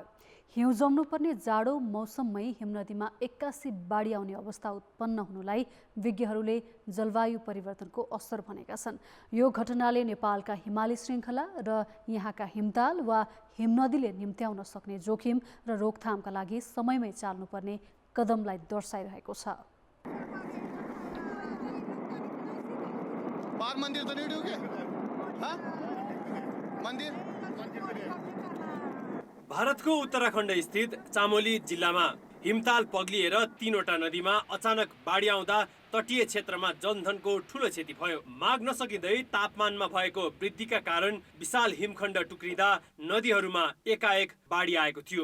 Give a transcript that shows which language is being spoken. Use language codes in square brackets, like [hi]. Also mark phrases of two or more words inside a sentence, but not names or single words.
[ne] हिउँ जम्नुपर्ने जाडो मौसममै हिमनदीमा 81 बाढी आउने अवस्था उत्पन्न हुनुलाई विज्ञहरूले जलवायु परिवर्तनको असर भनेका छन्। यो घटनाले नेपालका हिमाली श्रृङ्खला र यहाँका हिमताल वा हिमनदीले निम्त्याउन सक्ने जोखिम र रोकथामका लागि समयमै चाल्नुपर्ने कदमलाई दर्शाइरहेको छ। [hi] मंदिर तो नहीं डूबे? हाँ? मंदिर? [ne] भारतको उत्तराखण्ड स्थित चामोली जिल्लामा हिमताल पग्लिएर 3वटा नदीमा अचानक बाढी आउँदा तटीय क्षेत्रमा जनधनको ठूलो क्षति भयो। माग नसकिँदै तापमानमा भएको वृद्धिका कारण विशाल हिमखण्ड टुक्रिँदा नदीहरूमा एकाएक बाढी आएको थियो।